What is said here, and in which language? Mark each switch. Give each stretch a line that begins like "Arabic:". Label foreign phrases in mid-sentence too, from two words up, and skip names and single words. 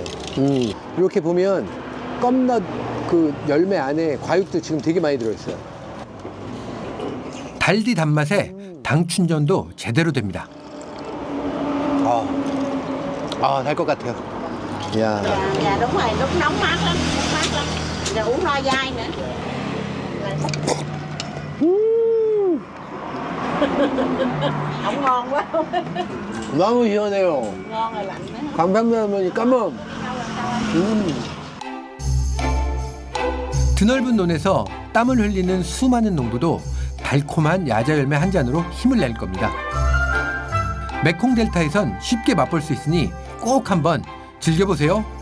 Korean: 이렇게 보면 껌넛 그 열매 안에 과육도 지금 되게 많이 들어있어요. 달디 단맛에 당 충전도 제대로 됩니다. 달 것 같아요. 이야.
Vietnamese: Dạ đúng rồi, lúc nóng mát lắm, mát lắm. Rồi uống no dai nữa. Không ngon quá.
Korean: 너무 시원해요.
Vietnamese: Ngon rồi lạnh nữa.
Korean: 감사합니다, 할머니. 까먼. 드넓은 논에서 땀을 흘리는 수많은 농부도 달콤한 야자 열매 한 잔으로 힘을 낼 겁니다. 메콩 델타에선 쉽게 맛볼 수 있으니 꼭 한번 즐겨보세요.